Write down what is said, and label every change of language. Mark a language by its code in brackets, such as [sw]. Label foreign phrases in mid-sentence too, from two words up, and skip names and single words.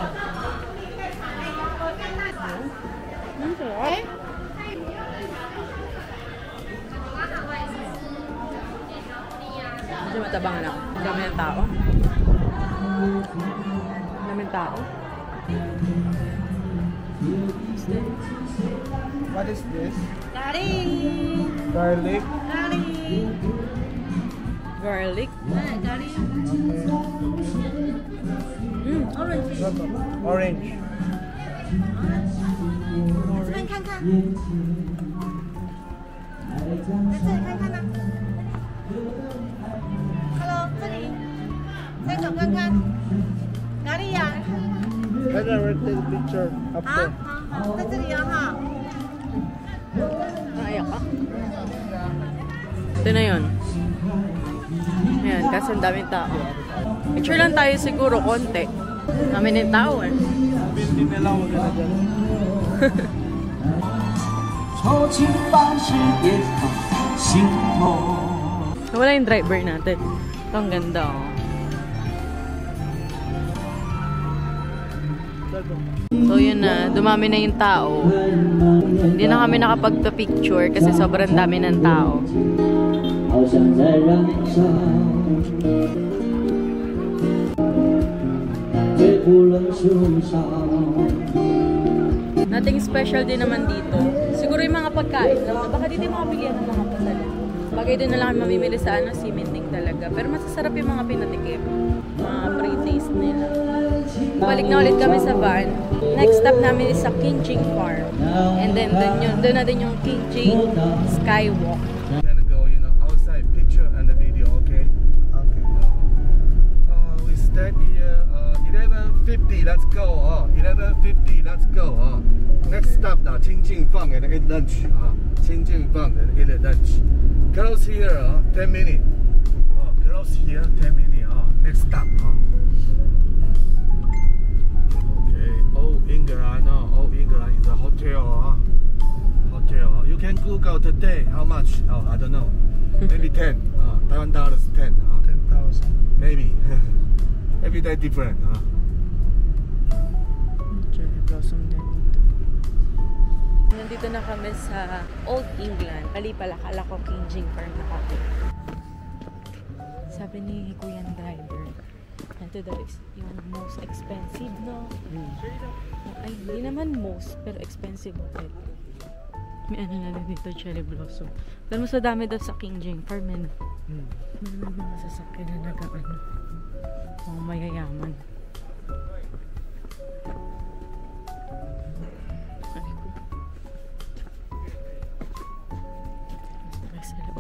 [tl] Ang sarap. Medyo matabang lang. Dami ng tao. Dami ng tao. [en] What is this? Garlic. Garlic. Garlic. Orange. [zh] 这边看看，在这里看看呢。Hello，这里，再走看看，哪里呀？ [en] I never take a picture up [zh] 好 [en] there. [zh] 好，在这里哦哈。 [tl] Naiyak ka? Ito na yun. Ayan, kasi ang daming tao. Picture lang tayo siguro, konti. Dami ng tao eh. Hindi nila wag na dyan. [zh] 愁情往事也好心痛。 [tl] Wala yung driver natin. Ito ang ganda oh. So yun na, dumami na yung tao. Hindi na kami nakapagpa-picture kasi sobrang dami ng tao. [zh] 好像在燃烧，越不能受伤。 [en] Nothing special [tl] din naman dito. Siguro yung mga pagkain lang. Baka dito yung mga bilihan ng mga pasalubong. Bagay din na lang kami mamimili sa Siminting talaga. Pero masasarap yung mga pinatikim. Mga pre-taste nila. Balik na ulit kami sa van. [en] Next stop [tl] namin is sa Kinjing Farm. And then doon na din yung Kinjing Skywalk. [en] We're gonna go, outside picture and the video, okay? Okay. We start here, 11:50, let's go, 11:50, let's go, Next stop, Qing Jing Fang and eat lunch, Qing Jing Fang and eat lunch. Close here, 10 minutes. Close here, 10 minutes, next stop, Okay, Old England, Old England is a hotel, Hotel. You can Google today how much? I don't know. Maybe 10. Taiwan dollars 10. 10,000. Maybe. Every day different. Cherry blossom [tl] din. Nandito na kami sa Old England. Mali pala, kala ko Kinjing Farm na kami. Sabi ni Kuya driver, ito daw is yung [en] most expensive, [tl] no? Ay, hindi naman most, pero [en] expensive hotel. [tl] May ano na din dito, [en] cherry blossom. [tl] Pero mas madami daw sa Kinjing Farm, eh. Meron mga sasakyan na nag-ano. Mga mayayaman. Sa loob.